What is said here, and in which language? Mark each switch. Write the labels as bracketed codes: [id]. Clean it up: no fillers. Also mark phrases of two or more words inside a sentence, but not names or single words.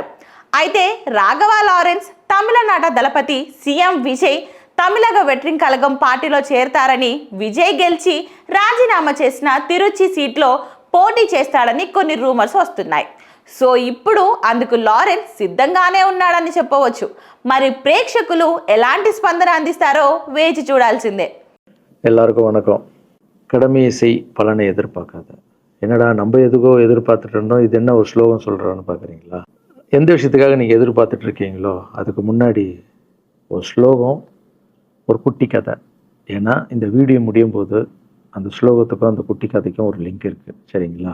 [te] అయితే రాఘవ లారెన్స్ తమిళనాట దళపతి సీఎం విజయ్ తమిళగ వెట్రింగ్ కళగం పార్టీలో చేరతారని, విజయ్ గెలిచి రాజీనామా చేసిన తిరుచి సీట్లో పోటీ చేస్తాడని కొన్ని రూమర్స్ వస్తున్నాయి. సో ఇప్పుడు అందుకు లారెన్స్ సిద్ధంగానే ఉన్నాడని చెప్పవచ్చు. మరి ప్రేక్షకులు ఎలాంటి స్పందన అందిస్తారో వేచి చూడాల్సిందే. [ta] எல்லாருக்கும் வணக்கம். கடமை செய் பலனை எதிர்பார்க்காத. என்னடா நம்ம எதுக்கோ எதிர்பார்த்துட்டு இருந்தோம், இது என்ன ஒரு ஸ்லோகம் சொல்கிறான்னு பார்க்குறீங்களா? எந்த விஷயத்துக்காக நீங்கள் எதிர்பார்த்துட்டு இருக்கீங்களோ அதுக்கு முன்னாடி ஒரு ஸ்லோகம், ஒரு குட்டி கதை. ஏன்னா இந்த வீடியோ முடியும் போது அந்த ஸ்லோகத்துக்கும் அந்த குட்டி கதைக்கும் ஒரு லிங்க் இருக்குது, சரிங்களா?